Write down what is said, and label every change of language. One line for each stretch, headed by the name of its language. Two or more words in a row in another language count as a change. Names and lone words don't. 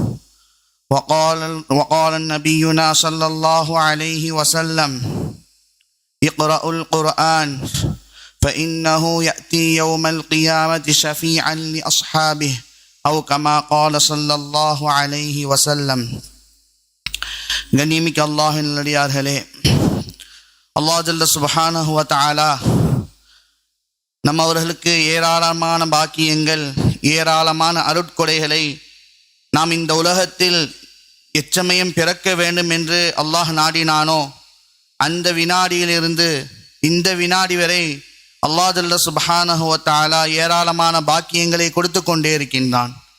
Arabic: وقال نبينا صلى الله عليه وسلم: اقرأوا القرآن فإنه يأتي يوم القيامة شفيعا لأصحابه أو كما قال صلى الله عليه وسلم.
Tamil: கண்ணியமிக்க அல்லாஹ்வின் நல்லடியார்களே, அல்லாஹ்
Arabic: جل سبحانه وتعالى
Tamil: நம்மவர்களுக்கு ஏராளமான பாக்கியங்கள், ஏராளமான அருட்கொடைகளை நாம் இந்த உலகத்தில் எச்சமயம் பிறக்க வேண்டும் என்று அல்லாஹ் நாடினானோ அந்த வினாடியிலிருந்து இந்த வினாடி வரை அல்லாஹ்
Arabic: جل سبحانه وتعالى
Tamil: ஏராளமான பாக்கியங்களை கொடுத்து கொண்டே இருக்கின்றான்.